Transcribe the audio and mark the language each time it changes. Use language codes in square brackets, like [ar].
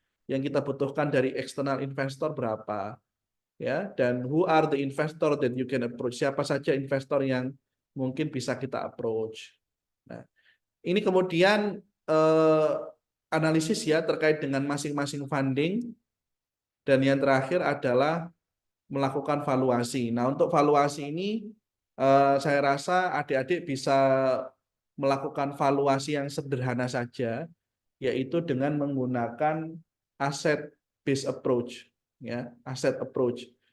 [id] Yang kita butuhkan dari external investor berapa? Ya, dan [en] who are the investor that you can approach? [id] Siapa saja investor yang mungkin bisa kita approach? Nah, ini kemudian analisis ya terkait dengan masing-masing funding, dan yang terakhir adalah melakukan valuasi. Nah, untuk valuasi ini saya rasa adik-adik bisa melakukan valuasi yang sederhana saja, yaitu dengan menggunakan asset based approach, ya, asset approach.